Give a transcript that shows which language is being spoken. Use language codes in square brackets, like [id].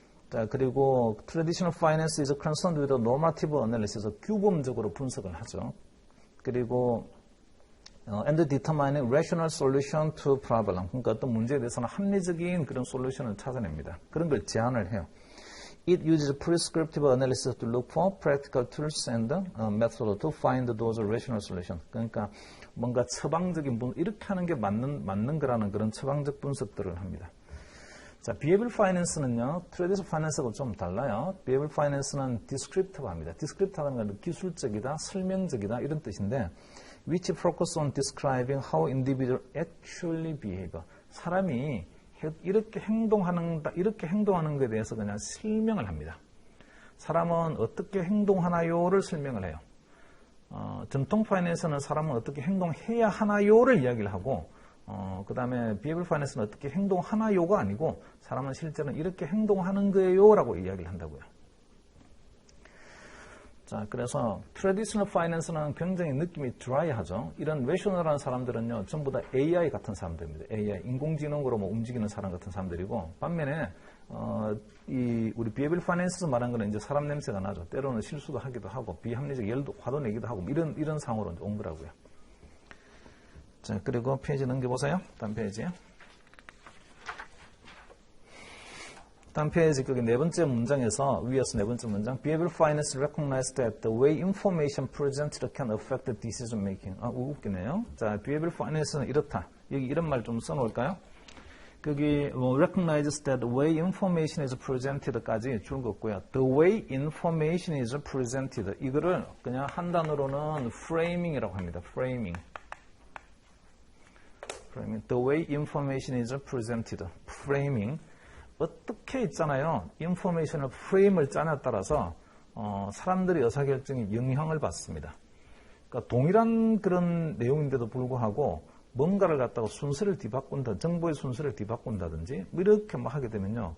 [ko] 자, 그리고 [en] traditional finance is concerned with normative analysis, [ko] 규범적으로 분석을 하죠. 그리고 [en] and determining rational solution to problem, [ko] 그러니까 어떤 문제에 대해서는 합리적인 그런 솔루션을 찾아냅니다. 그런 걸 제안을 해요. [en] It uses prescriptive analysis to look for practical tools and methods to find those rational solutions. [ko] 그러니까 뭔가 처방적인 이렇게 하는 게 맞는 거라는 그런 처방적 분석들을 합니다. 자, 비헤이비어럴 파이낸스는요, 트레디셔널 파이낸스하고 좀 달라요. 비헤이비어럴 파이낸스는 디스크립티브 합니다. 디스크립티브하는 건 기술적이다, 설명적이다 이런 뜻인데, [en] which focus on describing how individuals actually behave. [ko] 사람이 이렇게 행동하는 것에 대해서 그냥 설명을 합니다. 사람은 어떻게 행동하나요를 설명을 해요. 전통 파이낸스는 사람은 어떻게 행동해야 하나요를 이야기를 하고, 그 다음에 비헤이비어럴 파이낸스는 어떻게 행동하나요가 아니고 사람은 실제로는 이렇게 행동하는 거예요 라고 이야기를 한다고요. 자, 그래서 트래디셔널 파이낸스는 굉장히 느낌이 드라이하죠. 이런 레셔널한 사람들은요 전부 다 AI 같은 사람들입니다. AI, 인공지능으로 뭐 움직이는 사람 같은 사람들이고, 반면에 우리 비헤이비어럴 파이낸스에서 말한 거는 이제 사람 냄새가 나죠. 때로는 실수도 하기도 하고 비합리적 열도 화도 내기도 하고 이런 상황으로 이제 온 거라고요. 자, 그리고 페이지 넘겨보세요. 다음 페이지요. 다음 페이지 거기 네 번째 문장에서 위에서 네 번째 문장 [en] Behavioral finance recognizes that the way information presented can affect the decision making. 웃기네요. [ko] 자, Behavioral finance는 이렇다. 여기 이런 말 좀 써놓을까요? 거기 [en] recognizes that the way information is presented [ko] 까지 줄 거 없고요. [en] The way information is presented. [ko] 이거를 그냥 한 단어로는 framing이라고 합니다. [en] framing. The way information is presented. [ko] framing. 어떻게 있잖아요. 인포메이션을 프레임을 짜냐에 따라서 사람들의 의사결정에 영향을 받습니다. 그러니까 동일한 그런 내용인데도 불구하고 뭔가를 갖다가 순서를 뒤바꾼다, 정보의 순서를 뒤바꾼다든지 뭐 이렇게 막 하게 되면요.